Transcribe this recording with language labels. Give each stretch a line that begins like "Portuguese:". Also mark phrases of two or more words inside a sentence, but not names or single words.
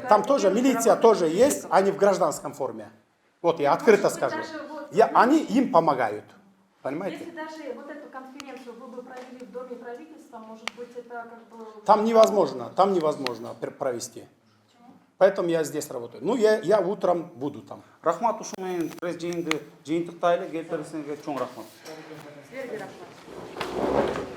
Russian: Там тоже милиция тоже есть, они в гражданском форме. Вот я открыто скажу. Они им помогают. Понимаете? Если даже вот эту конференцию вы бы провели в Доме правительства, может быть, это как бы... Там невозможно провести. Поэтому я здесь работаю. Ну, я утром буду там.
Kyrgyz: Рахмат ушун менен пресс жыйынды жыйынтыктайлы, келтериңизге чоң рахмат. Силерге рахмат.